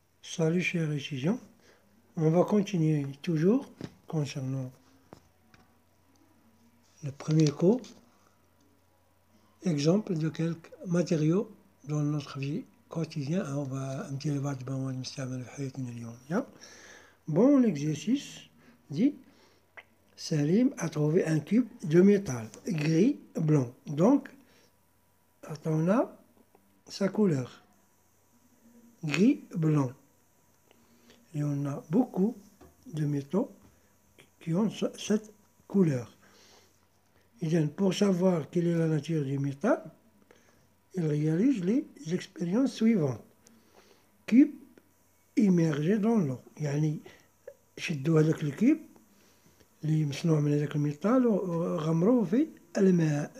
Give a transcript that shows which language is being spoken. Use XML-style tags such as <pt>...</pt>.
<fr>Salut chers étudiants, on va continuer toujours concernant le premier cours, exemple de quelques matériaux dans notre vie quotidienne. On va</fr> <ar>ندير بعض المواد المستعملة في حياتنا اليومية.</ar> <fr>Bon, l'exercice dit Salim a trouvé un cube de métal gris blanc. Donc, on a sa couleur gris blanc. Et on a beaucoup de métaux qui ont cette couleur. Et pour savoir quelle est la nature du métal, il réalise les expériences suivantes. Cube immergé dans l'eau.</fr> <ar>يعني شدوا هذاك الكيب اللي مصنوع من هذاك الميتال وغمروه في الماء.</ar>